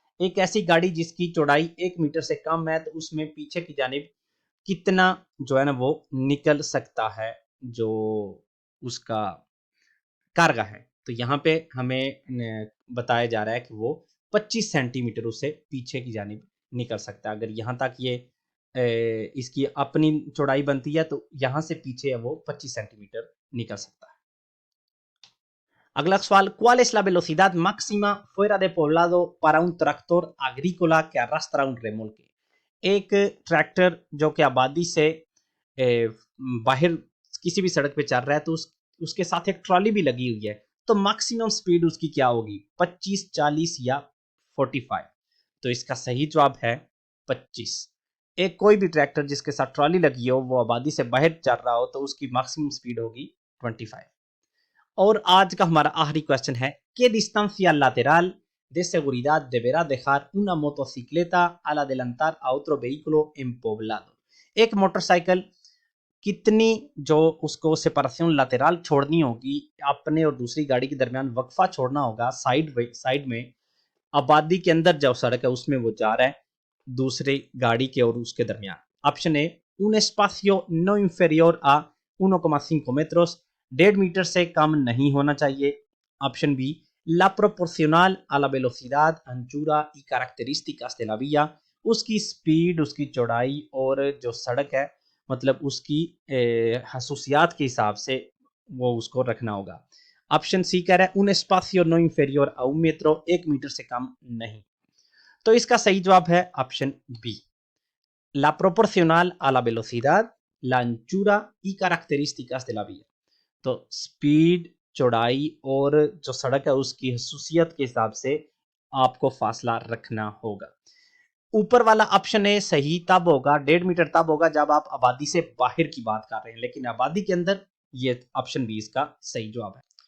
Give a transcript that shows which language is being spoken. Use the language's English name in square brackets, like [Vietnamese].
[Hindi] एक ऐसी गाड़ी जिसकी चौड़ाई 1 मीटर से कम है, तो उसमें पीछे की जानिब कितना जो है ना वो निकल सकता है, जो उसका कार्गा है। तो यहाँ पे हमें बताया जा रहा है कि वो 25 सेंटीमीटर उससे पीछे की जानिब निकल सकता है। अगर यहाँ तक ये इसकी अपनी चौड़ाई बनती है, तो यहाँ से पीछे वो 25 सेंटीमीटर निकल सकता है। अगला सवाल, [Spanish] ¿cuál es la velocidad máxima fuera de poblado para un tractor agrícola que arrastra un remolque? [Hindi] एक ट्रैक्टर जो कि आबादी से बाहर किसी भी सड़क पे चल रहा है, तो उसके साथ एक ट्रॉली भी लगी हुई है, तो मैक्सिमम स्पीड उसकी क्या होगी? 25, 40 या 45? तो इसका सही जवाब है 25। एक कोई भी ट्रैक्टर जिसके साथ ट्रॉली लगी हो, वो आबादी से बाहर चल रहा हो, तो उसकी मैक्सिमम स्पीड होगी 25। और आज का हमारा आखिरी क्वेश्चन है, [Spanish] ¿qué distancia lateral de seguridad deberá dejar una motocicleta al adelantar a otro vehículo en poblado? [Hindi] एक मोटरसाइकिल कितनी जो उसको सेपरेशन लातेराल छोड़नी होगी, अपने और दूसरी गाड़ी के दरमियान वक्फा छोड़ना होगा, साइड में आबादी के अंदर जो सड़क है उसमें वो जा रहा है दूसरी गाड़ी के और उसके दरमियान। Option A, [Spanish] un espacio no inferior a 1,5 metros, [Hindi] 1.5 metre से कम नहीं होना चाहिए। Option B, [Spanish] la proporcional a la velocidad, anchura y características de la vía, [Hindi] उसकी स्पीड, उसकी चौड़ाई और जो सड़क है, मतलब उसकी खसूसियात के हिसाब से वो उसको रखना होगा। ऑप्शन सी कह रहा है [Spanish] un espacio no inferior a 1 metro, [Hindi] 1 metre से कम नहीं। तो इसका सही जवाब है option B, [Spanish] la proporcional a la velocidad, la anchura y características de la vía। [Hindi] तो स्पीड, चौड़ाई और जो सड़क है उसकी खसूसियत के हिसाब से आपको फासला रखना होगा। ऊपर वाला ऑप्शन है सही तब होगा, 1.5 मीटर तब होगा जब आप आबादी से बाहर की बात कर रहे हैं, लेकिन आबादी के अंदर ये ऑप्शन बी इसका सही जवाब है।